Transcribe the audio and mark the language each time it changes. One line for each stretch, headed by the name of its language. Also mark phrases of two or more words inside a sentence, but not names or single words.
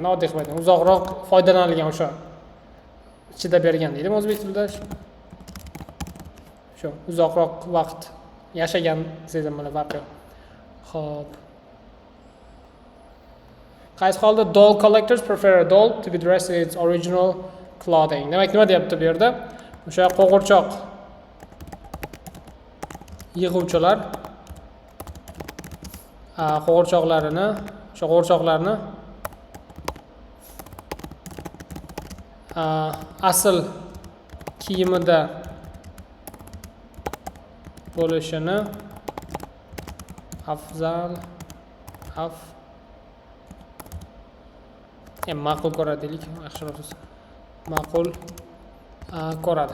Uzbek: Oddiy qilib aytganda, uzoqroq foydalanilgan o'sha chidab bergan deydimi o'zbek tilida. Shu, uzoqroq vaqt yashagan desam mana farqi yo'q. Xo'p. Qaysi holda
English: doll collectors prefer a doll to be dressed in its original clothing.
Uzbek: Demak, nima deyapti bu yerda? O'sha qo'g'irchoq yig'uvchilar qo'g'irchoqlarni asl kiyimida bo'lishini ma'qul ko'radi deylik, yaxshiroq ma'qul ko'radi.